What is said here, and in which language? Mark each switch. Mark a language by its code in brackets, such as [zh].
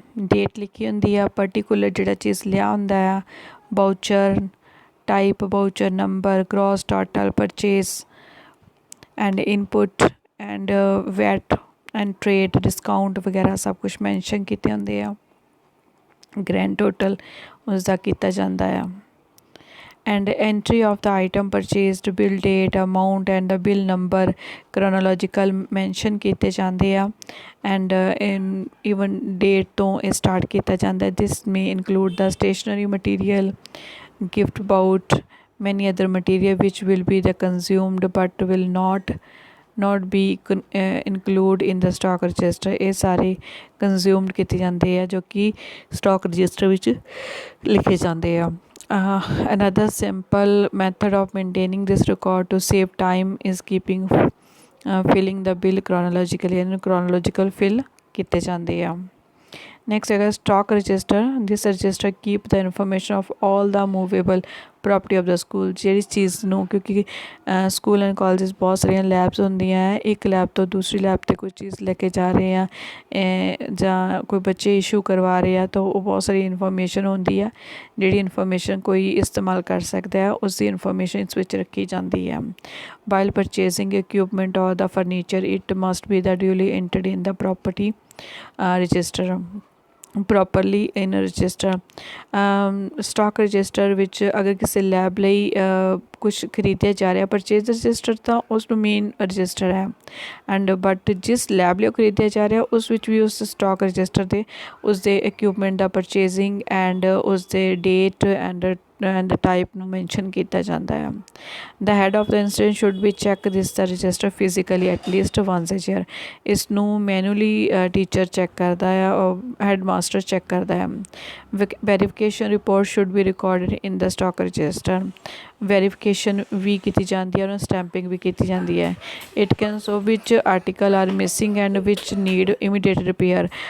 [pa] Date ਲਿਖੀ ਹੁੰਦੀ ਆ, ਪਰਟੀਕੂਲਰ ਜਿਹੜਾ ਚੀਜ਼ ਲਿਆ ਹੁੰਦਾ ਆ, voucher type, voucher number, gross total purchase and input and white and trade discount ਵਗੈਰਾ ਸਭ ਕੁਛ ਮੈਂਸ਼ਨ ਕੀਤੇ ਹੁੰਦੇ ਆ। ਗ੍ਰੈਂਡ ਟੋਟਲ ਉਸਦਾ ਕੀਤਾ ਜਾਂਦਾ ਆ। [en] and entry of the item purchased, bill date, amount and the bill number chronological mention [pa] ਕੀਤੇ ਜਾਂਦੇ ਆ [en] and in even date [pa] ਤੋਂ ਇਹ [en] start [pa] ਕੀਤਾ ਜਾਂਦਾ। [en] this may include the stationery material, gift bout, many other material which will be the consumed but will not be include in the stock register। [pa] ਇਹ ਸਾਰੇ consumed ਕੀਤੇ ਜਾਂਦੇ ਆ ਜੋ ਕਿ stock register ਵਿੱਚ ਲਿਖੇ ਜਾਂਦੇ ਆ। [en] Another simple method of maintaining this record to save time is keeping filling the bill chronologically and chronological fill [pa] ਕੀਤੇ ਜਾਂਦੇ ਆ। [en] next [pa] ਹੈਗਾ [en] stock register। this register keep the information of all the movable property of the school। [pa] ਜਿਹੜੀ ਚੀਜ਼ ਨੂੰ ਕਿਉਂਕਿ school and colleges ਬਹੁਤ ਸਾਰੀਆਂ ਲੈਬਸ ਹੁੰਦੀਆਂ ਹੈ, ਇੱਕ ਲੈਬ ਤੋਂ ਦੂਸਰੀ ਲੈਬ 'ਤੇ ਕੋਈ ਚੀਜ਼ ਲੈ ਕੇ ਜਾ ਰਹੇ ਆ ਜਾਂ ਕੋਈ ਬੱਚੇ ਇਸ਼ੂ ਕਰਵਾ ਰਹੇ ਆ ਤਾਂ ਉਹ ਬਹੁਤ ਸਾਰੀ ਇਨਫੋਰਮੇਸ਼ਨ ਹੁੰਦੀ ਆ ਜਿਹੜੀ ਇਨਫੋਰਮੇਸ਼ਨ ਕੋਈ ਇਸਤੇਮਾਲ ਕਰ ਸਕਦਾ ਹੈ, ਉਸ ਦੀ ਇਨਫੋਰਮੇਸ਼ਨ ਇਸ ਵਿੱਚ ਰੱਖੀ ਜਾਂਦੀ ਹੈ। [en] While purchasing equipment or the furniture it must be the duly entered in the property register properly in a register। [pa] stock register ਵਿੱਚ ਅਗਰ ਕਿਸੇ ਲੈਬ ਲਈ ਕੁਛ ਖਰੀਦਿਆ ਜਾ ਰਿਹਾ ਪਰਚੇਜ਼ ਰਜਿਸਟਰ ਤਾਂ ਉਸ ਨੂੰ ਮੇਨ ਰਜਿਸਟਰ ਹੈ ਐਂਡ ਬਟ ਜਿਸ ਲੈਬ ਲਈ ਉਹ ਖਰੀਦਿਆ ਜਾ ਰਿਹਾ ਉਸ ਵਿੱਚ ਵੀ ਉਸ ਸਟਾਕ ਰਜਿਸਟਰ ਦੇ ਉਸਦੇ ਇਕਵਿਪਮੈਂਟ ਦਾ ਪਰਚੇਜ਼ਿੰਗ ਐਂਡ ਉਸਦੇ ਡੇਟ ਐਂਡ the type ਨੂੰ mention ਕੀਤਾ ਜਾਂਦਾ ਹੈ। [en] the head of the institution should be check this the register physically at least once a year। [pa] ਇਸ ਨੂੰ ਮੈਨੂਅਲੀ ਟੀਚਰ ਚੈੱਕ ਕਰਦਾ ਹੈ ਔਰ ਹੈਡ ਮਾਸਟਰ ਚੈੱਕ ਕਰਦਾ ਹੈ। [en] Verification report should be recorded in the stock register। [pa] Verification ਵੀ ਕੀਤੀ ਜਾਂਦੀ ਹੈ, ਉਹਨਾਂ ਸਟੈਂਪਿੰਗ ਵੀ ਕੀਤੀ ਜਾਂਦੀ ਹੈ। [en] It can show which article are missing and which need immediate repair.